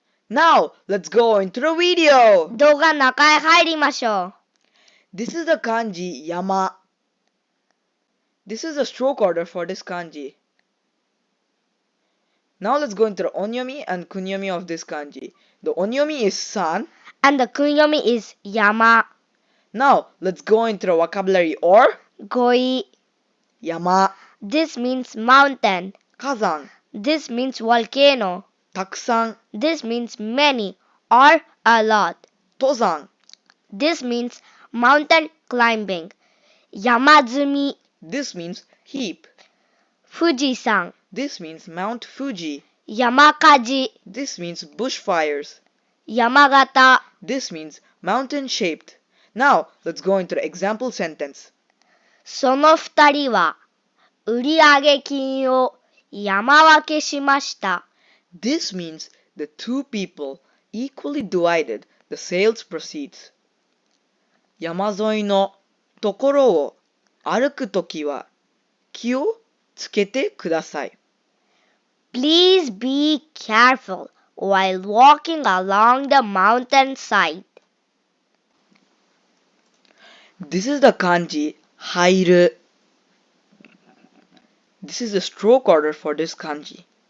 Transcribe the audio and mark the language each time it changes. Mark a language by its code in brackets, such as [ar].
[en] Now, let's go into the video! [ja] 動画の中へ入りましょ [en] This is the kanji yama. This is the stroke order for this kanji. Now let's go into the onyomi and kunyomi of this kanji. The onyomi is san. う。And the kunyomi is 山、 Now, let's go into the vocabulary or [ja] 語彙。 yama, [en] This means mountain. [ja] kazan, [en] This means volcano. [ja] takusan, [en] This means many or a lot. [ja] tozan. [en] This means mountain climbing. [ja] 山積み、 [en] This means heap. [ja] 富士山、 [en] This means Mount Fuji. [ja] 山火事、 [en] This means bushfires. [ja] 山形。 [en] This means mountain shaped. Now, let's go into the example sentence. [ja] その二人は売上金を山分けしました。 [en] This means the two people equally divided the sales proceeds. [ja] 山沿いのところを歩くときは気をつけてください。 [en] Please be careful while walking along the mountainside. This is the kanji 入る。 This is the stroke order for this kanji.